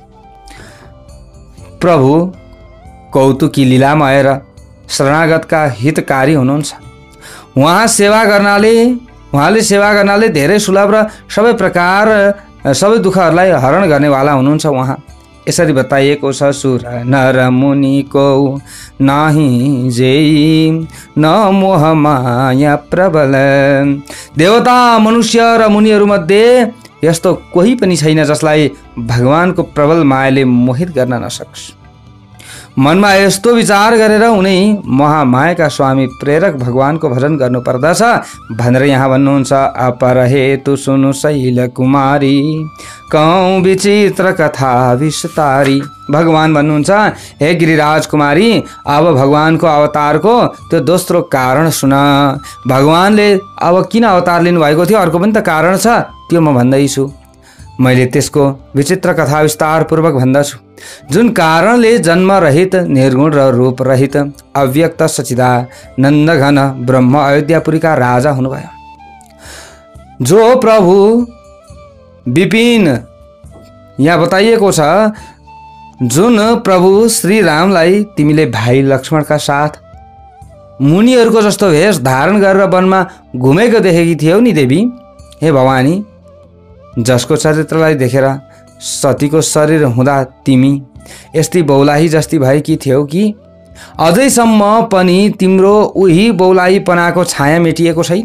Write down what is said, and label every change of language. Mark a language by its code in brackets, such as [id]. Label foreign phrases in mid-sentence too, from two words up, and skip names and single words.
[ne] प्रभु कौतुकी लीलामय र शरणागतका हितकारी हुनुहुन्छ। उहाँले सेवा गर्नाले धेरै सुलभ र सबै दुःखहरूलाई हरण गर्नेवाला हुनुहुन्छ उहाँ। यसरी बताइएको छ, [awa] सुर नर मुनिको नाही जेई, न मोह माया प्रबल। [ne] देवता, मनुष्य र मुनिहरूमध्ये यस्तो कोही पनि छैन जसलाई भगवानको प्रबल मायाले मोहित गर्न नसकोस्। मनमा यस्तो विचार गरेर उनी महामायाका स्वामी प्रेरक भगवानको भजन गर्नुपर्दछ भनेर यहाँ भन्नुहुन्छ। [awa] अपर हेतु सुनु शैल कुमारी, कौं विचित्र कथा विस्तारी। [ne] भगवान भन्नुहुन्छ, हे गिरिराज कुमारी, अब भगवानको अवतारको त्यो दोस्रो कारण सुन। भगवानले अब किन अवतार लिनुभएको थियो अर्को पनि त कारण छ, त्यो म भन्दैछु। मैले त्यसको विचित्र कथा विस्तार पूर्वक भन्दछु। जुन कारणले जन्म रहित, निर्गुण र रूप रहित, अव्यक्त सच्चिदानन्द घन ब्रह्म अयोध्यापुरीका राजा हुनुभयो। जो प्रभु विपिन, यहाँ बताइएको छ, जुन प्रभु श्री रामलाई तिमीले भाइ लक्ष्मणका साथ मुनिहरूको जस्तो भेष धारण गरेर वनमा घुमेको देखेकी थियौ नि देवी, हे भवानी, जसको चरित्रलाई देखेर सतीको शरीर हुँदा तिमी यस्तै बौलाही जस्ती भएकी थियौ कि अझैसम्म पनि तिम्रो उही बौलाहीपनाको छाया मेटिएको छैन।